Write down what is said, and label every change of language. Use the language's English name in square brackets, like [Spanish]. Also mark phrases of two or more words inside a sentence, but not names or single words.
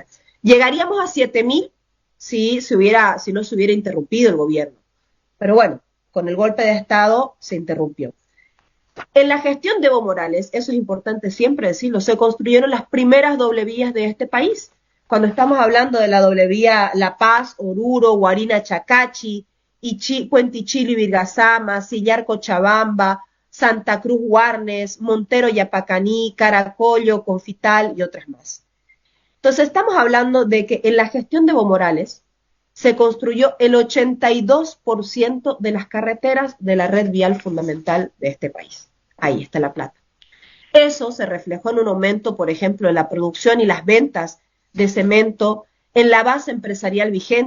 [Spanish] Llegaríamos a 7.000 si no se hubiera interrumpido el gobierno. Pero bueno, con el golpe de Estado se interrumpió. En la gestión de Evo Morales, eso es importante siempre decirlo, se construyeron las primeras doble vías de este país. Cuando estamos hablando de la doble vía La Paz, Oruro, Guarina, Chacachi, Puente Ichili, Virgasama, Sillar, Cochabamba, Santa Cruz, Guarnes, Montero, Yapacaní, Caracollo, Confital y otras más. Entonces estamos hablando de que en la gestión de Evo Morales se construyó el 82% de las carreteras de la red vial fundamental de este país. Ahí está la plata. Eso se reflejó en un aumento, por ejemplo, en la producción y las ventas de cemento, en la base empresarial vigente.